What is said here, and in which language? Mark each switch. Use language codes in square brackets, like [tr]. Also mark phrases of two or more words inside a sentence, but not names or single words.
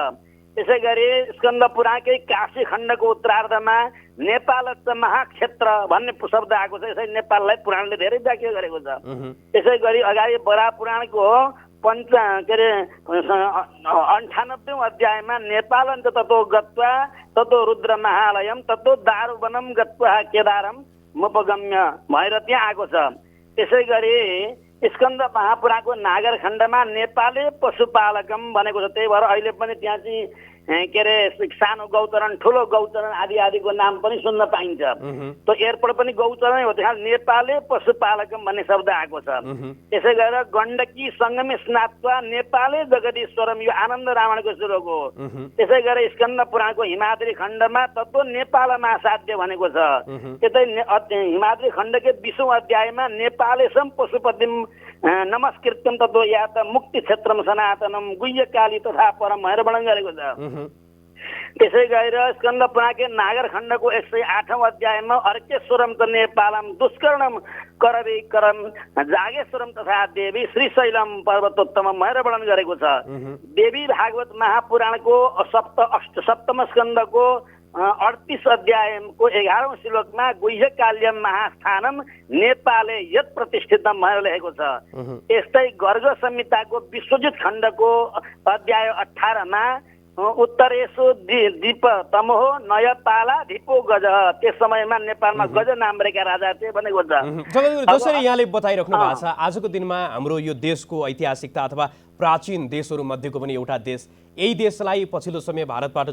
[ne] त्यसै गरी स्कन्द पुराणकै काशी खण्डको उत्तरार्धमा नेपाल महाक्षेत्र भन्ने शब्द आएको छ। यसरी नेपाललाई पुराणले धेरै व्याख्या गरेको छ। त्यसै गरी अगाडि बरा पुराणको 98औं अध्यायमा [sa] नेपालञ्च ततो गत्वा ततो रुद्र महालयम ततो दारुवनम गत्वा केदारम मुपगम्य [ne] भएर त्यहाँ आएको छ। त्यसै गरी स्कन्द महापुराणको नागर खण्डमा [sa] नेपाले पशुपालकम [ne] भनेको छ। त्यही भएर अहिले पनि त्यहाँ चाहिँ के अरे सानो गौचरण ठुलो गौचरण आदि आदिको नाम पनि सुन्न पाइन्छ। त्यो एयरपोर्ट पनि गौचरण हो, त्यहाँ [sa] नेपाले पशुपालकम [ne] भन्ने शब्द आएको छ। त्यसै गरेर [sa] गण्डकी सङ्गमे स्नात्वा नेपाले जगदीश्वरम, [ne] यो आनन्द रावणको श्लोक हो। त्यसै गरेर स्कन्द पुराणको हिमाद्री खण्डमा तत्त्व नेपालमा साध्य भनेको छ। त्यतै हिमाद्री खण्डकै 20औं अध्यायमा [sa] नेपालेसम पशुपतिम नमस्कृत्यम तत्त्व या त मुक्ति क्षेत्रम सनातनम गुह्यकाली तथा परम [ne] भनेर वर्णन गरेको छ। त्यसै गरेर स्कन्द पुराणकै नागर खण्डको 108औं अध्यायमा [sa] अर्केश्वरम त नेपालम दुष्कर्णम करवीकरम जागेश्वरम तथा देवी श्रीशैलम पर्वतोत्तम [ne] भनेर वर्णन गरेको छ। देवी भागवत महापुराणको सप्तम स्कन्दको 38 अध्यायको 11औं श्लोकमा [sa] गुह्यकाल्यम महास्थानम नेपाले यत प्रतिष्ठितम [ne] भनेर लेखेको छ। यस्तै गर्ग संहिताको विश्वजित खण्डको अध्याय 18मा [sa] उत्तरेशु दीप तमोह नयपाला धिपो गज, [ne] त्यस समयमा नेपालमा गज नाम्रेका राजा थिए भनेको छ। जसरी यहाँले बताइराख्नु भएको छ, आजको दिनमा हाम्रो यो देशको ऐतिहासिकता अथवा प्राचीन देशहरू मध्येको पनि एउटा देश, यही देशलाई पछिल्लो समय भारतबाट